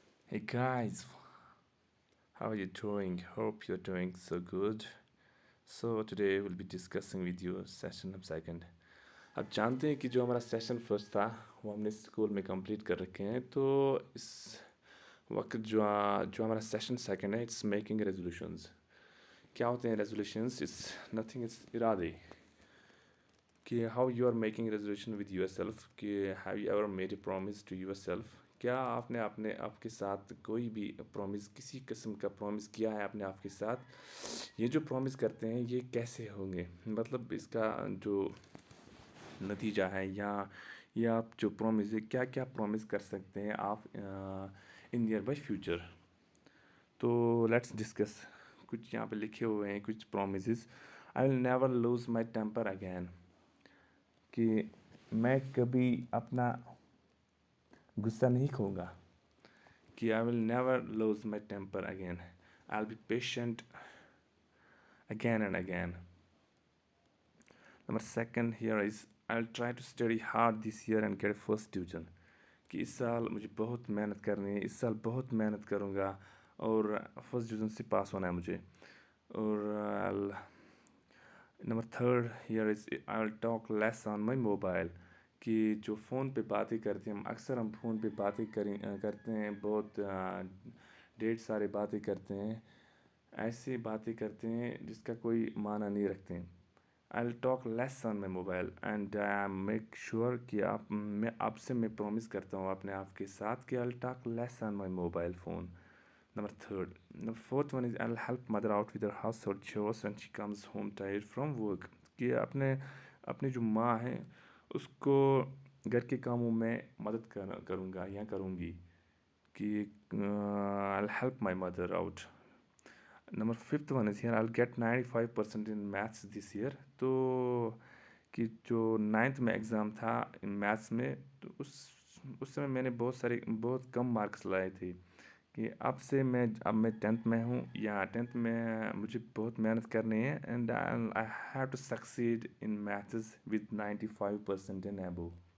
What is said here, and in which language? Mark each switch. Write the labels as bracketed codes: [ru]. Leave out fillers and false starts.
[en] Hey guys, how are you doing? Hope you're doing so good. So today we'll be discussing with you session number second. [hi] अब जानते हैं कि जो हमारा session first था वो हमने स्कूल में कंप्लीट कर रखे हैं तो इस वक्त जो हमारा सेशन सेकंड है [en] It's making resolutions. [hi] क्या होते हैं रेजोल्यूशंस? [en] It's nothing, it's इरादे कि how you are making resolution with yourself कि have you ever made a promise to yourself. [hi] क्या आपने अपने आपके साथ कोई भी प्रॉमिस, किसी किस्म का प्रॉमिस किया है अपने आप के साथ? ये जो प्रॉमिस करते हैं ये कैसे होंगे, मतलब इसका जो नतीजा है या आप जो प्रॉमिस है क्या क्या प्रॉमिस कर सकते हैं आप [en] In nearby future. [hi] तो [en] Let's discuss. [hi] कुछ यहाँ पे लिखे हुए हैं कुछ promises. [en] I will never lose my temper again [hi] कि मैं कभी अपना गुस्सा नहीं खोऊंगा. [en] कि I will never lose my temper again. I will be patient again and again. Number second here is I'll try to study hard this year and get a first division. [hi] कि इस साल मुझे बहुत मेहनत करनी है, इस साल बहुत मेहनत करूँगा और फर्स्ट डिवीज़न से पास होना है मुझे. [en] और number third here is I will talk less on my mobile. [hi] कि जो फ़ोन पे बातें करते हैं हम फ़ोन पे बातें करते हैं, बहुत ढेर सारे बातें करते हैं, ऐसी बातें करते हैं जिसका कोई माना नहीं रखते हैं. [en] I will talk less on my mobile and I make sure [hi] कि मैं आपसे मैं प्रॉमिस करता हूँ अपने आप के साथ [en] कि I will talk less on my mobile phone. Number third. Number fourth one is I'll help mother out with her household chores when she comes home tired from work. [hi] कि अपने जो माँ हैं उसको घर के कामों में मदद करूँगा या करूँगी कि [en] I'll help my mother out. Number fifth one is here I'll get 95% in maths this year. [hi] तो कि जो नाइन्थ में एग्ज़ाम था इन मैथ्स में तो उस समय मैंने बहुत कम मार्क्स लाए थे. कि अब मैं टेंथ में हूँ या टेंथ में मुझे बहुत मेहनत करनी है [en] And I have to succeed in maths with 95% in above.